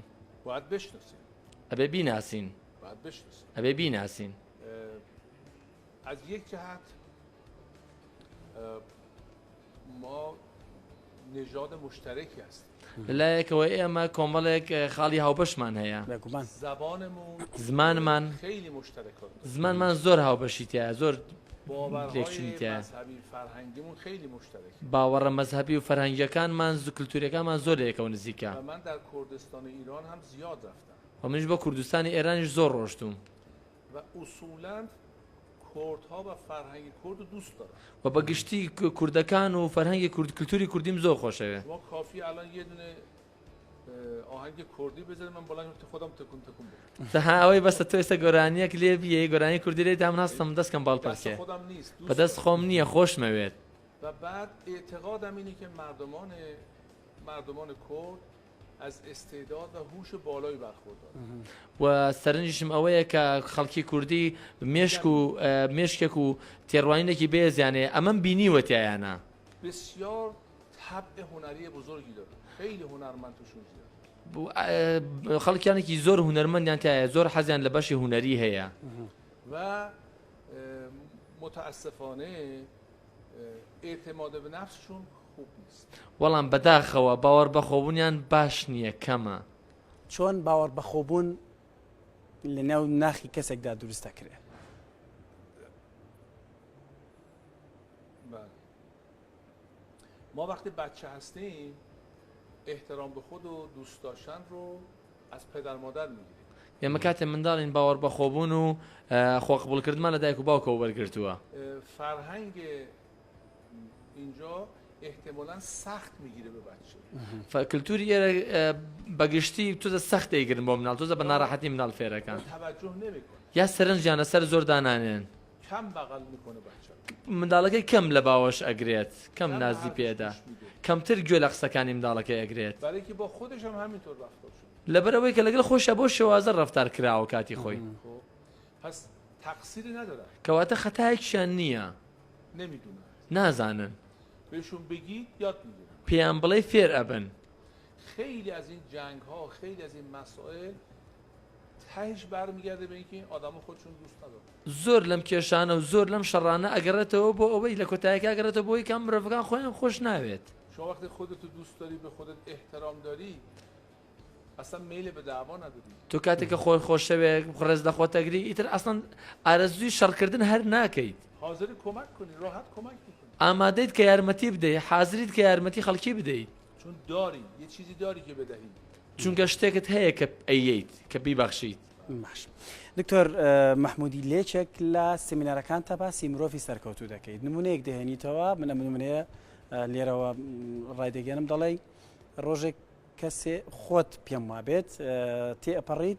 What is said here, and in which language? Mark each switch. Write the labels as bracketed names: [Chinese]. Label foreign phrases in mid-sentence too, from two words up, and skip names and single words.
[Persian] باید بشناسین. [Central Kurdish] ئەبێ بیناسین. [Persian] باید بشناسین. [Central Kurdish] ئەبێ بیناسین. [Persian] از یک جهت ما نژاد مشترکی هستیم. [Central Kurdish] لایەکەوە ئێمە کۆمەڵێک خاڵی هاوبەشمان هەیە. [Persian] زبانمون [Central Kurdish] زمانمان [Persian] خیلی مشترکات. [Central Kurdish] زمانمان زۆر هاوبەشی تایە، زۆر [Persian] باورهای مذهبی فرهنگیمون خیلی مشترکه. [Central Kurdish] باوەڕە مەذهبی و فەرهەنگیەکانمان کلتوریەکانمان زۆر یەکەوە نزیکە. [Persian] و من در کردستان ایران هم زیاد رفتم. [Central Kurdish] و منیش بۆ کوردستانی ئێرانیش زۆر ڕۆشتوم. [Persian] و اصولاً کردها و فرهنگ کرد رو دوست دارم. [Central Kurdish] و بەگشتی کوردەکان و فەرهەنگی کلتوری کوردیم زۆر خۆشەوێ. [Persian] ما کافی الان یه دونه آهنگ کردی بذاریم من بلند خودم تکون بدم. [Central Kurdish] تەها ئەوەی بەستە تۆ ئێستا گۆرانیەک لێ بیێ گۆرانی کوردی لێ دام هەستم دەستکەم باڵپەرکێ. بەدەست خۆم نییە خۆشمەوێت. [Persian] و بعد اعتقادم اینه که مردمان کرد از استعداد و هوش بالایی برخوردارن. [Central Kurdish] و سەرنجشم ئەوەیە کە خەڵکی کوردی مێشکێک و تێڕوانینێکی بێزیانێ ئەمەم بینیوەتیایانە. [Persian] بسیار طبع هنری بزرگی داره. خیلی هنرمند توشون زیاد. [Central Kurdish] خەڵکیانێکی زۆر هونەرمەندیان تایە، زۆر حەزیان لە بەشی هونەری هەیە. و متاسفانه اعتماد به نفسشون خوب نیست. وەڵام بەداخەوە باوەڕ بەخۆبوونیان باش نییە، کەمە. چۆن باوەڕ بەخۆبوون لە نێو ناخی کەسێکدا دروست دەکرێت؟ [Persian] ما وقتی بچه هستیم احترام به خود و دوست داشتن رو از پدر مادر میگیریم. [Central Kurdish] ئێمە کاتێ منداڵین باوەڕ بەخۆبوون و خۆقبولکردمان لە دایک و باوکەوە وەرگرتووە. [Persian] فرهنگ اینجا احتمالاً سخت میگیره به بچه. [Central Kurdish] کلتوری ئێرە بەگشتی تۆزە سەخت دەیگرن بۆ مناڵ، تۆزە بە ناڕەحەتی مناڵ فێرەکان. [Persian] توجه نمیکنه. [Central Kurdish] یا سەرنجیانە سەر زۆر دانانێن. [Persian] کم بغل میکنه بچه [Central Kurdish] منداڵەکەی کەم لە باوەش ئەگرێت کەم نازی پێدا کەمتر گوێ لە قسەکانی منداڵەکەی ئەگرێت [Persian] برای که با خودش هم همینطور رفتار شد [Central Kurdish] لەبەرەوەی کە لەگەڵ خۆشە بۆ شێوازە ڕەفتار کراوە کاتی خۆی [Persian] پس تقصیری نداره [Central Kurdish] کەواتە خەتایەکیان نییە [Persian] نمیدونن [Central Kurdish] نازانن [Persian] بهشون بگید یاد میگیرن [Central Kurdish] پێیان بڵێ فێر ئەبن [Persian] خیلی از این جنگ ها خیلی از این مسائل تهش برمیگرده به اینکه این آدما خودشون دوست ندارن [Central Kurdish] زۆر لەم کێشانە و زۆر لەم شەڕانە ئەگەڕێتەوە بۆ ئەوەی لە کۆتاییەکە ئەگەڕێتەوە بۆی کەم مرۆڤەکان خۆیان خۆش ناوێت [Persian] شما وقتی خودتو دوست داری به خودت احترام داری اصلا میل به دعوا نداری [Central Kurdish] تو کاتێککە خۆی خۆشەوێ ڕێز دەخۆتەگری ئیتر ئەسڵەن ئارەزووی شەڕکردن هەر ناکەیت [Persian] حاضر کمک کنی راحت کمک میکنی [Central Kurdish] ئامادەیت کە یارمەتی بدەیت حازریت کە یارمەتی خەڵکی بدەیت [Persian] چون داری یه چیزی داری که بدهی [Central Kurdish] چونکە شتێکت هەیە کە ئەیەیت کە بیبەخشیت باش دکتۆر مححمودی لێچێک لە سمینارەکان تا باسی مرۆڤی سەرکەوتوو دەکەیت نمونەیەک دەهێنیتەوە منە نمونەیە لێرەوە ڕایدەگەنم دەڵێ ڕۆژێک کەسێ خۆت پێم وابێت تێئەپەڕیت